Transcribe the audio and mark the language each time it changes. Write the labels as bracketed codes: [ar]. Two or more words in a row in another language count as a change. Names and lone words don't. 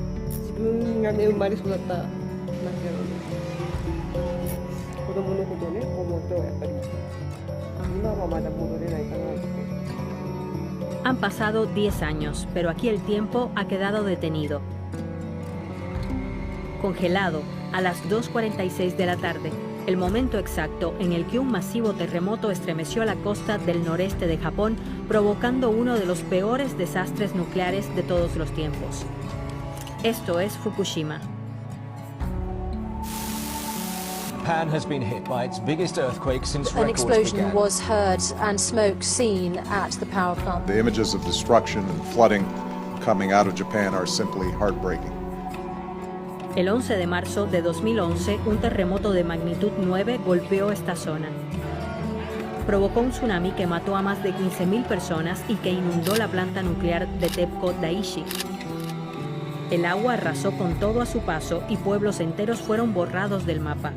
[ja] 自分がね生まれ育った町なので、子供のことをね思うとやっぱり今はまだ戻れないかなって。 [es] Han pasado 10 años, pero aquí el tiempo ha quedado detenido. Congelado a las 2:46 de la tarde, el momento exacto en el que un masivo terremoto estremeció la costa del noreste de Japón, provocando uno de los peores desastres nucleares de todos los tiempos. Esto es Fukushima. [en] Japan has been hit by its biggest earthquake since An records explosion began. was heard and smoke seen at the power plant. The images of destruction and flooding coming out of Japan are simply heartbreaking. [es] El 11 de marzo de 2011, un terremoto de magnitud 9 golpeó esta zona. Provocó un tsunami que mató a más de 15.000 personas y que inundó la planta nuclear de TEPCO Daiichi. El agua arrasó con todo a su paso y pueblos enteros fueron borrados del mapa.